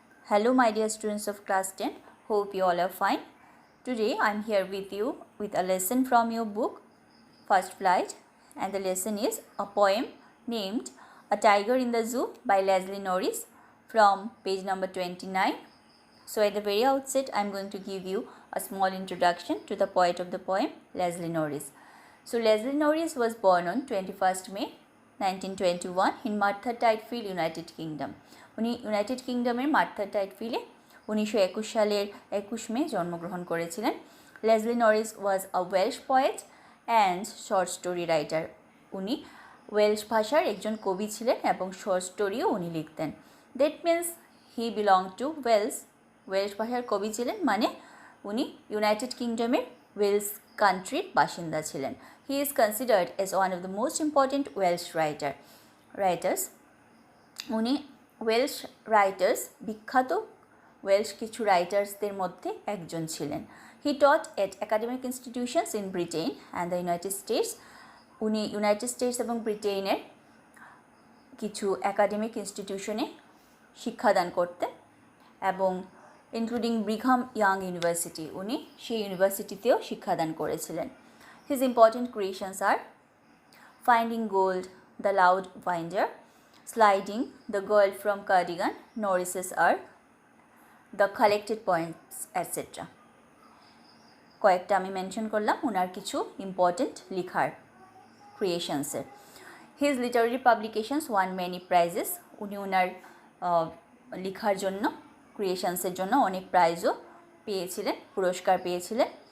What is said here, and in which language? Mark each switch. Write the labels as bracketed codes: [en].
[en] Hello my dear students of class 10, hope you all are fine. Today I am here with you with a lesson from your book First Flight, and the lesson is a poem named A Tiger in the Zoo by Leslie Norris from page number 29. So at the very outset I am going to give you a small introduction to the poet of the poem, Leslie Norris. So Leslie Norris was born on 21st May 1921 in Martha Tydfield, United Kingdom. [bn] উনি United কিংডমের Martha টাইডফিল্ডে 1921 সালের 21 মে জন্মগ্রহণ করেছিলেন। [en] Leslie Norris was a Welsh poet and short story writer. [bn] উনি Welsh ভাষার একজন কবি ছিলেন এবং শর্ট স্টোরিও উনি লিখতেন। [en] that means he belong to [bn] Welsh ভাষার কবি ছিলেন মানে উনি ইউনাইটেড কিংডমের ওয়েলস কান্ট্রির বাসিন্দা ছিলেন। [en] He is considered as one of the most important Welsh writers. [bn] উনি ওয়েলশ রাইটার্স বিখ্যাত ওয়েলশ কিছু রাইটার্সদের মধ্যে একজন ছিলেন। [en] He taught at academic institutions in Britain and the United States. [bn] উনি ইউনাইটেড স্টেটস এবং ব্রিটেনের কিছু একাডেমিক ইনস্টিটিউশনে শিক্ষাদান করতেন এবং ইনক্লুডিং ব্রিঘাম ইয়াং ইউনিভার্সিটি, উনি সেই ইউনিভার্সিটিতেও শিক্ষাদান করেছিলেন। [en] His important creations are finding gold, the loud winder, Sliding, The Girl from Cardigan, Norris's Earth, The Collected Poems, etc. [bn] কয়েকটা আমি মেনশন করলাম ওনার কিছু ইম্পর্টেন্ট লিখার ক্রিয়েশনসের। [en] His literary publications won many prizes. [bn] উনি ওনার লিখার জন্য ক্রিয়েশনসের জন্য অনেক প্রাইজও পেয়েছিলেন, পুরস্কার পেয়েছিলেন।